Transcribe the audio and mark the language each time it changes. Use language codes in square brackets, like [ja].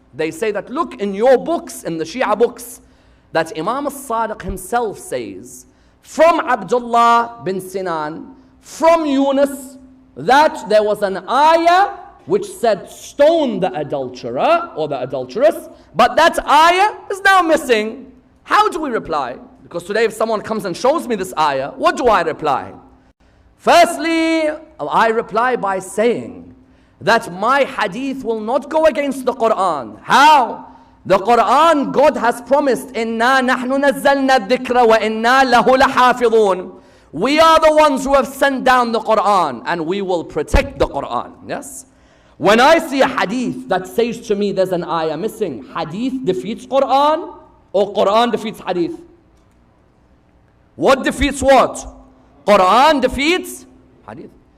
[en] They say that, look, in your books, in the Shia books, that Imam al-Sadiq himself says, from Abdullah bin Sinan, from Yunus, that there was an ayah which said stone the adulterer or the adulteress, but that ayah is now missing. How do we reply? Because today if someone comes and shows me this ayah, what do I reply? Firstly, I reply by saying that my hadith will not go against the Quran. How? The Quran, God has promised, [ar] إِنَّا نَحْنُ نَزَّلْنَا الذِّكْرَ وَإِنَّا لَهُ لَحَافِظُونَ. [en] We are the ones who have sent down the Quran and we will protect the Quran. Yes? When I see a hadith that says to me there's an ayah missing, hadith defeats Quran or Quran defeats hadith? What defeats what? Quran defeats hadith.